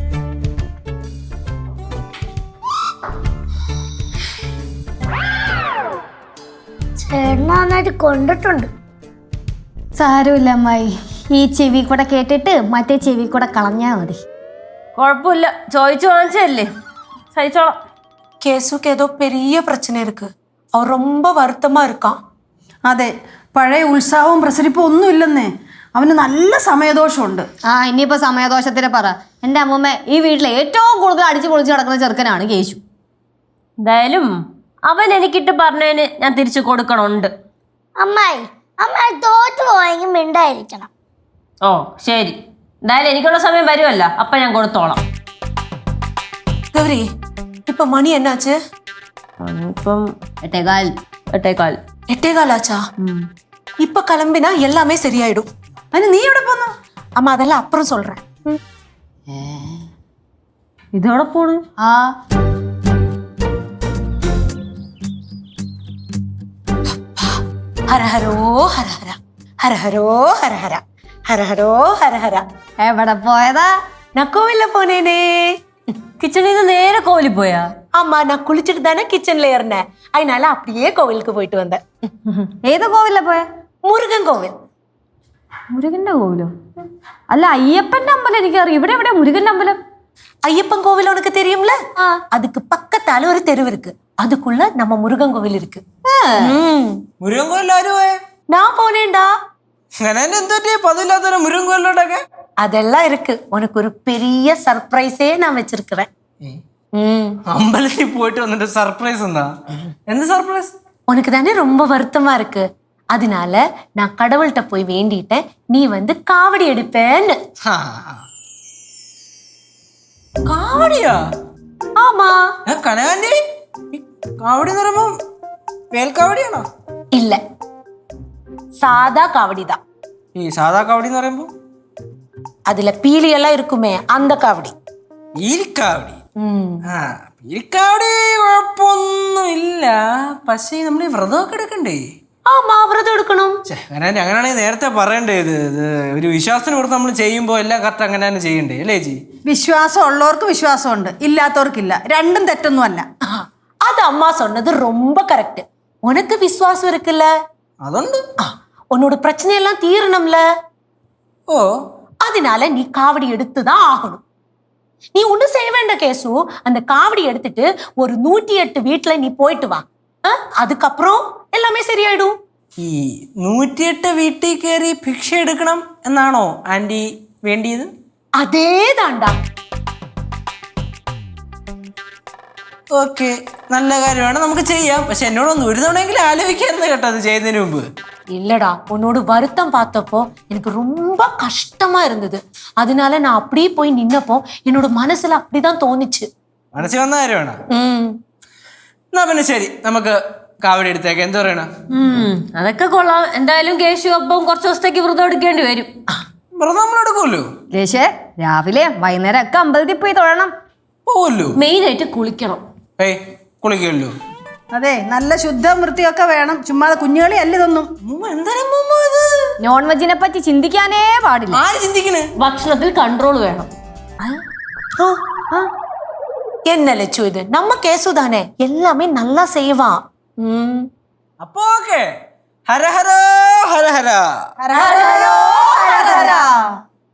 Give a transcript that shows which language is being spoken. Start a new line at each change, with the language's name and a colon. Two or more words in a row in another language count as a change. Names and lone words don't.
Malayalam: ചേട്ടന് നന്നായിട്ട് കൊണ്ടിട്ടുണ്ട്. സാരമില്ല അമ്മായി, ഈ ചെവി കൂടെ കേട്ടിട്ട് മറ്റേ ചെവി കൂടെ കളഞ്ഞാ മതി. കുഴപ്പമില്ല, ചോദിച്ചു വാങ്ങിച്ചല്ലേ, സഹിച്ചോളാം.
Tamil: கேசுக்கு ஏதோ பெரிய பிரச்சனை இருக்கு, அவன் ரொம்ப வருத்தமா இருக்கான்.
Malayalam: അതെ, പഴയ ഉത്സാഹവും പ്രസരിപ്പും ഒന്നും ഇല്ലെന്നേ. അവന് നല്ല സമയദോഷമുണ്ട്. ഇനിയിപ്പോ സമയദോഷത്തിന് പറ. എൻ്റെ അമ്മൂമ്മ ഈ വീട്ടിലെ ഏറ്റവും കൂടുതൽ അടിച്ചു പൊളിച്ച് കിടക്കുന്ന ചെറുക്കനാണ് കേശു. എന്തായാലും അവൻ എനിക്കിട്ട് പറഞ്ഞതിന് ഞാൻ തിരിച്ചു കൊടുക്കണുണ്ട്. അമ്മായി തോറ്റു പോയെങ്കിൽ മിണ്ടായിരിക്കണം. ഓ ശരി, എന്തായാലും എനിക്കുള്ള സമയം വരുമല്ല, അപ്പൊ ഞാൻ കൊടുത്തോളാം.
Tamil: கௌரி, இப்ப மணி என்னாச்சு?
Malayalam: ഇപ്പം 8:15.
Tamil: 8:15 ஆச்சா? இப்ப கிளம்பினா எல்லாமே சரியாயிடும்.
Malayalam: അതിന് നീ എവിടെ പോന്നു?
Tamil: அம்மா அதெல்லாம் அப்புறம் சொல்றேன்.
Malayalam: ഇതോടെ പോണു.
Tamil: ஹரஹரோ ஹரஹரா ഹരഹരോ ഹരഹര ഹരഹരോ ഹരഹര.
Malayalam: എവിടെ പോയതാ?
Tamil: நான் கோவில்ல போனேனே.
Malayalam: കിച്ചണിൽ നിന്ന് നേരെ കോവിലിൽ പോയാ?
Tamil: ஆமா, நான் குளிச்சுட்டு தானே கிச்சன்ல ஏறினேன். அதனால அப்படியே கோவிலுக்கு போயிட்டு வந்தேன்.
Malayalam: ഏത് കോവിലാ പോയെ?
Tamil: முருகன் கோவில்.
Malayalam: മുരുകന്റെ കോവിലോ? അല്ല, അയ്യപ്പന്റെ അമ്പലം എനിക്കറിയാം. ഇവിടെ എവിടെ മുരുകന്റെ അമ്പലം?
Tamil: ஐயப்பன் கோவில் உனக்கு தெரியும்ல? அதுக்கு பக்கத்தால ஒரு தெரு இருக்கு. அதுக்குள்ள நம்ம முருகன் கோவில் இருக்கு.
Malayalam: മുരുകൻ കോയിലിൽ ആരും പോയേ?
Tamil: நான் போனேன்டா.
Malayalam: അങ്ങനെ എന്തോ പതില്ലാത്ത മുരുകൻ കോയിലോട്ടൊക്കെ
Tamil: அதெல்லாம் இருக்கு. உனக்கு ஒரு பெரிய சர்ப்ரைஸே நான் வச்சிருக்கிறேன்.
Malayalam: അമ്പലത്തിൽ പോയിട്ട് വന്നിട്ട് സർപ്രൈസ് എന്താ? എന്ത് സർപ്രൈസ്?
Tamil: உனக்கு தானே ரொம்ப வருத்தமா இருக்கு. அதனால நான் கடவுள்கிட்ட போய் வேண்டிட்டேன், நீ வந்து காவடி எடுப்பேன்னு.
Malayalam: കാവടിയാ?
Tamil: ஆமா.
Malayalam: കനകാന്റി, കാവടി എന്ന് പറയുമ്പോ വേൽക്കാവടിയാണോ?
Tamil: இல்ல, சாதா காவடி தான்.
Malayalam: ഈ സാധാ കാവടി എന്ന് പറയുമ്പോ
Tamil: அதுல பீலி எல்லாம் இருக்குமே, அந்த காவடி.
Malayalam: പീലിക്കാവടി. പീലിക്കാവടി കുഴപ്പമൊന്നും ഇല്ല. പക്ഷേ നമ്മൾ ഈ വ്രതമൊക്കെ എടുക്കണ്ടേ?
Tamil: ஆமா, விரதம் எடுக்கணும்.
Malayalam: അങ്ങനെയാണെങ്കിൽ നേരത്തെ പറയണ്ടേ? ഇത് ഒരു വിശ്വാസത്തിന് പുറത്ത് നമ്മൾ ചെയ്യുമ്പോൾ എല്ലാം കറക്റ്റ് അങ്ങനെ തന്നെ ചെയ്യണ്ടേ അല്ലേ ചേച്ചി? വിശ്വാസം ഉള്ളവർക്ക് വിശ്വാസമുണ്ട്, ഇല്ലാത്തവർക്കില്ല. രണ്ടും തെറ്റൊന്നും അല്ല.
Tamil: அது அம்மா சொன்னது ரொம்ப கரெக்ட். உனக்கு விசுவாசம் இருக்குல்ல,
Malayalam: അതുണ്ട്.
Tamil: உன்னோட பிரச்சனை எல்லாம் தீரணும்ல.
Malayalam: ഓ,
Tamil: அதனால நீ காவடி எடுத்துதான் ஆகணும். நீ ஒண்ணும் செய்ய வேண்டாம் கேசு. அந்த காவடி எடுத்துட்டு ஒரு 108 வீட்டுல நீ போயிட்டு வா. அதுக்கப்புறம் எல்லாமே சரியாயிடும்.
Malayalam: ഈ 108 വീട്ടിൽ കയറി ഭിക്ഷ എടുക്കണം എന്നാണോ ആന്റി വേണ്ടിയത്? അതേതാണ്ടാ. ഓക്കെ, നല്ല കാര്യമാണ്, നമുക്ക് ചെയ്യാം. പക്ഷെ എന്നോടൊന്ന് ഒരു തവണയെങ്കിലും ആലോചിക്കായിരുന്നു കേട്ടോ അത് ചെയ്യുന്നതിന് മുമ്പ്.
Tamil: இல்லடா, உன்னோட வருத்தம் பார்த்தப்போ எனக்கு ரொம்ப கஷ்டமா இருந்தது. அதனால நான் அப்படியே போய் நின்னப்போ என்னோட மனசுல அப்படிதான் தோணுச்சு.
Malayalam: മനസ്സിൽ വന്ന കാര്യമാണ്. എന്നാ പിന്നെ ശരി, നമുക്ക് കാവടി എടുത്തേക്ക്. എന്താ പറയണ? അതൊക്കെ കൊള്ളാം. എന്തായാലും കേശു അപ്പം കുറച്ച് ദിവസത്തേക്ക് വ്രതം എടുക്കേണ്ടി വരും. വ്രതം നമ്മൾ എടുക്കുമല്ലോ. ലേശേ, രാവിലെ വൈകുന്നേരം ഒക്കെ അമ്പലത്തിൽ പോയി തൊഴണം. പോവല്ലോ. മെയിനായിട്ട് കുളിക്കണം. ഏയ്, കുളിക്കുമല്ലോ. അതെ, നല്ല ശുദ്ധം വൃത്തിയൊക്കെ വേണം. ചുമ്മാതെ കുഞ്ഞുകളി അല്ല ഇതൊന്നും. എന്തായാലും നോൺ വെജിനെ പറ്റി ചിന്തിക്കാനേ പാടില്ല. ആര് ചിന്തിക്കണേ? ഭക്ഷണത്തിൽ കൺട്രോൾ വേണം.
Tamil: என்ன லட்சு, இது நம்ம கேசு தானே, எல்லாமே நல்லா செய்வான்.
Malayalam: അപ്പൊ ഓക്കെ. ഹര ഹര ഹര ഹര ഹര ഹര ഹര ഹര.